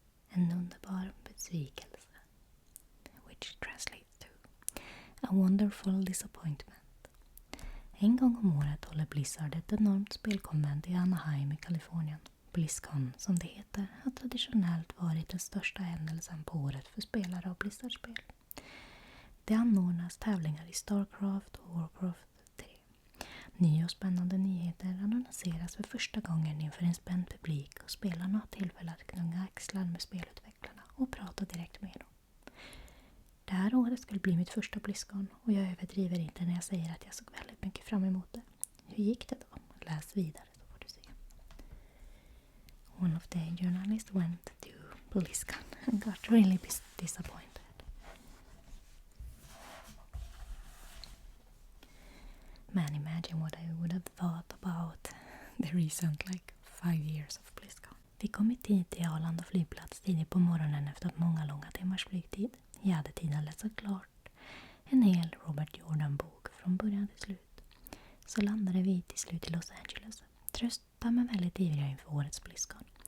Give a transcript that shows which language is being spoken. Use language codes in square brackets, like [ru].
[sv] En underbar besvikelse. [en] Translates to a wonderful disappointment. [sv] En gång om året håller Blizzard ett enormt spelkonvent i Anaheim i Kalifornien. BlizzCon, som det heter, har traditionellt varit den största händelsen på året för spelare av Blizzard-spel. Det anordnas tävlingar i Starcraft och Warcraft 3. Nya och spännande nyheter annonseras för första gången inför en spänd publik och spelarna har tillfälle att knunga axlar med spelutvecklarna och prata direkt med dem. Det här året skulle bli mitt första BlizzCon och jag överdriver inte när jag säger att jag såg väldigt mycket fram emot det. Hur gick det då? Läs vidare så får du se. [en] One of the journalists went to BlizzCon and got really disappointed. Man, imagine what I would have thought about the recent 5 years of BlizzCon. [sv] Vi kom i tid till Outland flygplats tidigt på morgonen efter många långa timmars flygtid. Jag hade tid att läsa klart en hel Robert Jordan-bok från början till slut. Så landade vi till slut i Los Angeles. Trösta men väldigt ivriga inför årets BlizzCon.